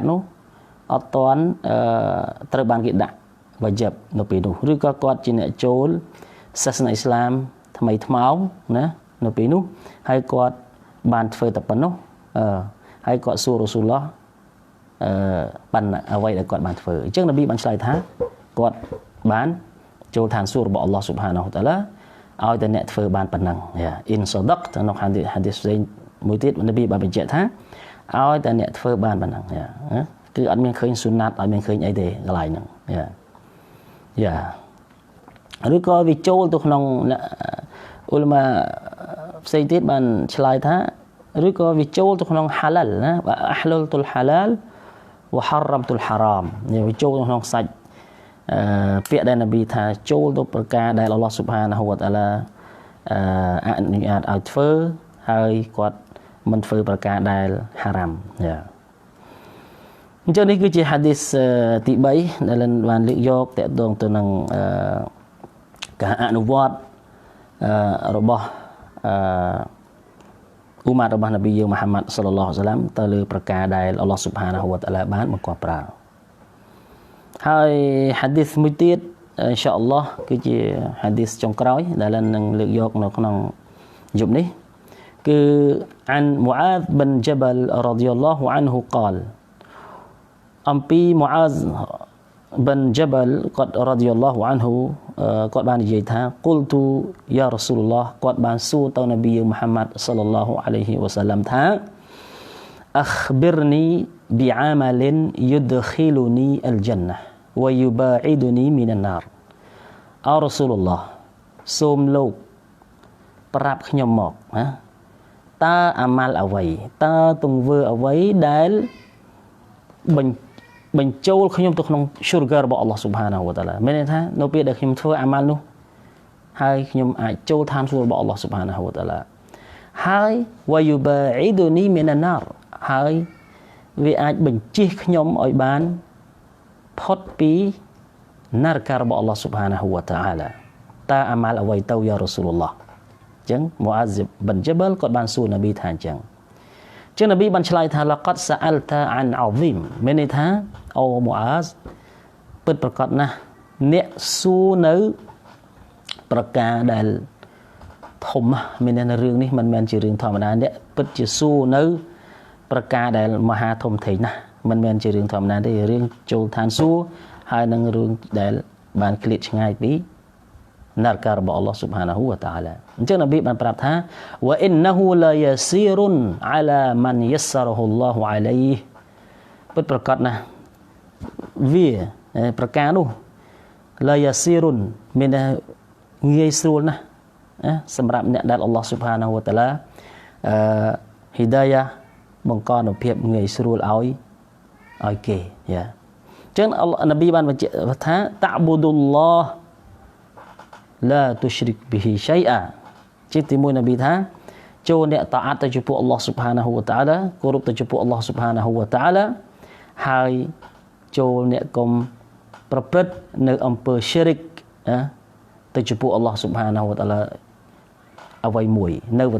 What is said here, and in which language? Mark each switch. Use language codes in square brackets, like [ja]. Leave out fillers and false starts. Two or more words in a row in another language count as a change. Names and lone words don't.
[km] នោះអត់ទាន់ត្រូវបានគេដាក់wajib នៅពេលនោះឬក៏គាត់ជាអ្នកចូលសាសនាអ៊ីស្លាមថ្មីថ្មោ ងណានៅពេលនោះហើយគាត់បានធ្វើតែប៉ុណ្ណោះហើយគាត់សួររ៉ូស៊ូលឡោះបានអ្វីដែលគាត់បានធ្វើអញ្ចឹងនប៊ីបានឆ្លើយថាគាត់បានចូលឋានសួគ៌របស់អល់ឡោះ [ar] سبحانه وتعالى [km] ឲ្យតែអ្នកធ្វើបានប៉ុណ្ណឹងអ៊ីនសាដកក្នុង hadith ផ្សេងមួយទៀតនប៊ីបានបញ្ជាក់ថាឲ្យតែអ្នកធ្វើបានប៉ុណ្ណឹងគឺអត់មានឃើញសុណាត់អត់មានឃើញអីទេកន្លែងហ្នឹង ឬក៏វាចូលទៅក្នុងឧលមាផ្សេងទៀតបានឆ្លើយថាឬក៏វាចូលទៅក្នុង halal ណាអះលុលទុល halal វហរ៉ាំទុល haram នេះវាចូលក្នុងសាច់ពាក្យដែលនប៊ីថាចូលទៅប្រការដែលអល់ឡោះ [ar] سبحانه وتعالى [km] អនុញ្ញាតឲ្យធ្វើហើយគាត់មិនធ្វើប្រការដែល haram អញ្ចឹងនេះគឺជា hadith ទី3ដែលបានលើកយកតកតងទៅនឹងការអនុវត្តរបស់ឧម៉ាតរបស់នប៊ីយើងមហាម៉ាត់ [ar] صلى الله عليه وسلم [km] ទៅលើប្រ ការដែលអល់ឡោះ [ar] سبحانه وتعالى [km] បានបង្គាប់ប្រើហើយ hadith មួយទៀត [ar] إن شاء الله [km] គឺជា hadith ចុងក្រោយដែល នឹងលើកយកនៅក្នុងយប់នេះគឺ [ar] عن معاذ بن جبل رضي الله عنه قال [km] អំ ពី معاذ بن جبل គាត់ [ar] رضي الله عنه [km] គាត់បាននិយាយថា [ar] قلت يا رسول الله [km] គាត់បានសួរទៅនប៊ីមូហាម៉ាត់ [ar] صلى الله عليه وسلم [km] ថា [ar] أخبرني بعمل يدخلني الجنة ويباعدني من النار [km] អោ [ar] رسول الله [km] សូមលោកប្រាប់ខ្ញុំមកណាតើអាម៉ាល់អ្វីតើទង្វើអ្វីដែល បញ្ចូលខ្ញុំទៅក្នុង syurga របស់ [ar] الله سبحانه وتعالى [km] មានន័យថានៅពេលដែលខ្ញុំធ្វើអាម៉ាល់នោះហើយខ្ញុំអាចចូលឋានសួគ៌របស់ [ar] الله سبحانه وتعالى [km] ហើយ [ar] ويباعدني من النار [km] ហើយវាអាចបញ្ជិះខ្ញុំឲ្យបានផុតពី នរករបស់ [ar] الله سبحانه وتعالى [km] តើអាម៉ាល់អ្វីទៅ [ar] يا رسول الله [km] អញ្ចឹង Mu'adh bin Jabal គាត់បានសួរនប៊ីថាអញ្ចឹងចឹងនប៊ីបានឆ្លើយថា laqad [ar] سألت عن عظيم [km] មានន័យថាអូ Mu'adh ពិតប្រាកដណាស់អ្នកសួរនៅប្រការដែលធំមានន័យថារឿងនេះមិន មែនជារឿងធម្មតាអ្នកពិតជាសួរនៅប្រការដែលមហាធំធេងណាស់មិន មែនជារឿងធម្មតាទេរឿងចូលឋានសួគ៌ហើយនឹងរឿងដែលបានឃ្លាតឆ្ងាយពីនរករបស់ [ar] الله سبحانه وتعالى [km] អញ្ចឹងនប៊ីបានប្រាប់ថា [ar] وإنه ليسير على من يسره الله عليه [km] ពិតប្រាកដណាស់វាប្រការនោះ [ar] ليسير [km] មានងាយស្រួលណាស់សម្រាប់អ្នកដែល [ar] الله سبحانه وتعالى [km] hidayah បង្កនូវភាពងាយស្រួលឲ្យគេអញ្ចឹងនប៊ីបានបញ្ជាក់ថា [ar] تعبد الله لا تشرك به شيئا [km] ជាទីមួយនប៊ីថាចូលអ្នកតាអាតទៅចំពោះ [ar] الله سبحانه وتعالى [km] គោរពទៅចំពោះ [ar] الله سبحانه و [km] ta'ala ហើយចូលអ្នកកុំប្រព្រឹត្តនៅអំពើ syirik ទៅចំពោះ [ar] الله سبحانه وتعالى [km] អ្វីមួយនៅវ